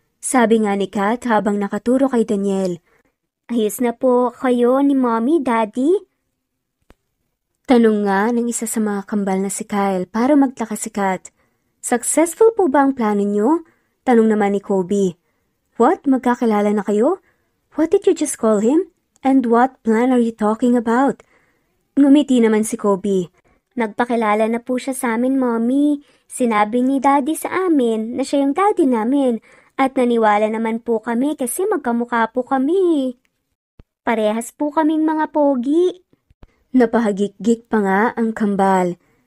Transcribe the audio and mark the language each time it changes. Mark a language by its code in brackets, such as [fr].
[tl] Sabi nga ni Kat habang nakaturo kay Daniel. Ayos na po kayo ni mommy, daddy? Tanong nga ng isa sa mga kambal na si Kyle para magtakas si Kat. Successful po ba ang plano niyo? Tanong naman ni Kobe. What? Magkakilala na kayo? [en] What did you just call him? And what plan are you talking about? [tl] Ngumiti naman si Kobe. Nagpakilala na po siya sa amin, mommy. Sinabi ni daddy sa amin na siya yung daddy namin. At naniwala naman po kami kasi magkamukha po kami. Parehas po kaming mga pogi. Napahagik-gik pa nga ang kambal.